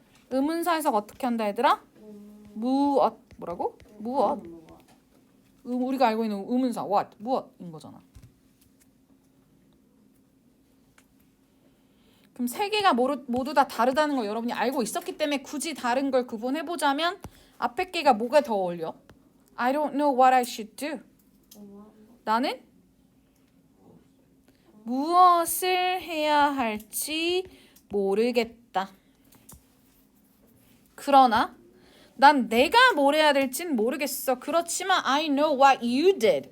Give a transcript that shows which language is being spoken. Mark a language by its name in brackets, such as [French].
[Korean] 의문사 해석 어떻게 한다 얘들아? 무엇. 뭐라고? 무엇. 우리가 알고 있는 의문사 what. 무엇인 거잖아. 그럼 세 개가 모두 다 다르다는 걸 여러분이 알고 있었기 때문에 굳이 다른 걸 구분해보자면 앞에 개가 뭐가 더 어울려? [English] I don't know what I should do. [Korean] 나는 무엇을 해야 할지 모르겠다. 그러나 난 내가 뭘 해야 될진 모르겠어. 그렇지만 [English] I know what you did.